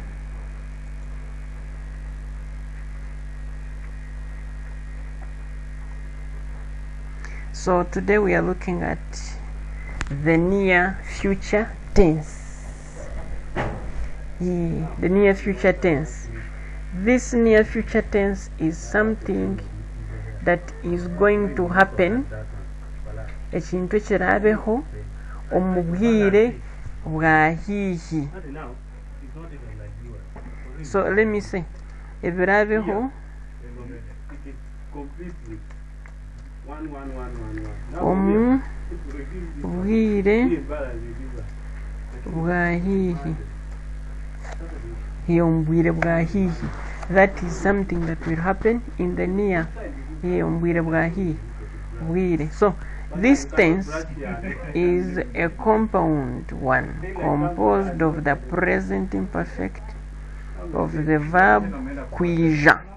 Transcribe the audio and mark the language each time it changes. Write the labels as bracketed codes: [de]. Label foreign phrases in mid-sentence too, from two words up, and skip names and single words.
[en] So today we are looking at the near future tense. The near future tense. This near future tense is something that is going to happen, [ttj] ekintu ekirabeho omu bwire bwa hihi. [en] So let me say, [ttj] ebirabeho omu bwire bwa hihi. [en] That is something that will happen in the near. So this tense is a compound one, composed of the present imperfect of the verb kuija,